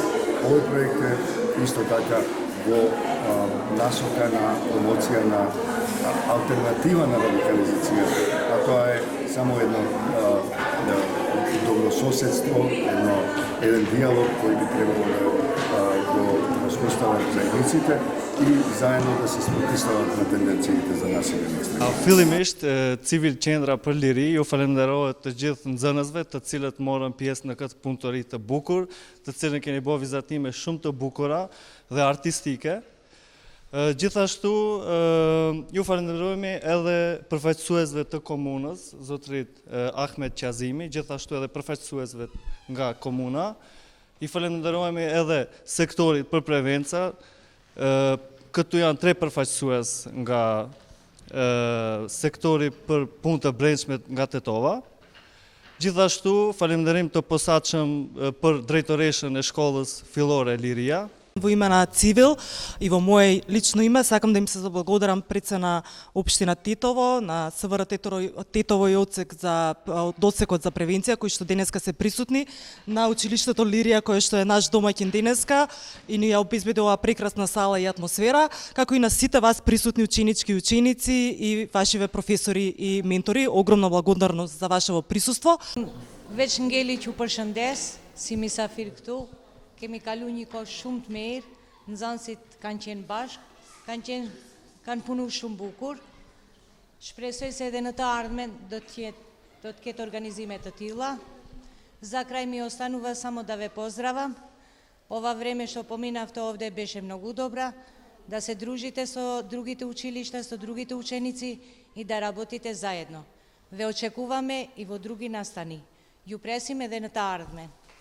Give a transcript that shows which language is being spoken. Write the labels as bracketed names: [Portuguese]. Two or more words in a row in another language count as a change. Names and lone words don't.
[Macedonian] Овој проект е исто така во насока на промоција на алтернатива на радикализација, а тоа е само едно добрососедство, еден диалог кој би требало да го воспостават заедниците и заедно да се спротивстават на тенденциите за насилие на екстремизм. [Albanian] Fillimisht, Civil Qendra për Liri ju falenderohet të gjithë nxënësve të cilët morën pjesë në këtë punëtori të bukur, të cilën keni bërë vizatime shumë të bukura dhe artistike. Gjithashtu ju falenderojmë edhe përfaqësuesve të komunës, zotërit Ahmet Qazimi, gjithashtu edhe përfaqësuesve nga komuna. I falenderojmë edhe sektorit për prevenca. Këtu janë 3 përfaqësues nga sektori për punë të brendshme nga Tetova. Gjithashtu falenderim të posaçëm për drejtoreshën e shkollës fillore Liria. [Macedonian] Во име на Цивил и во моje лично име сакам да им се заблагодарам пред се на општина Тетово, на СВР Тетово и одсекот за превенција кои што денеска се присутни, на училиштето Лирија кој што е наш домаќин денеска и ни ја обезбеди оваа прекрасна сала и атмосфера, како и на сите вас присутни ученички и ученици и вашиве професори и ментори. Огромна благодарност за вашево присуство. [Albanian] Veç ngeli që përshëndes si misafir këtu. Kemi kalu një kohë shumë të mirë, nxënësit kanë qenë bashkë, kanë punu shumë bukur. Shpresoj se edhe në të ardhmen do të ketë organizime të tilla. [Macedonian] За край ми останува само да ве поздравам. Ова време што поминавте овде беше многу добра, да се дружите со другите училишта, со другите ученици и да работите заедно. Ве очекуваме и во други настани. [Albanian] Ju presim edhe në të ardhmen.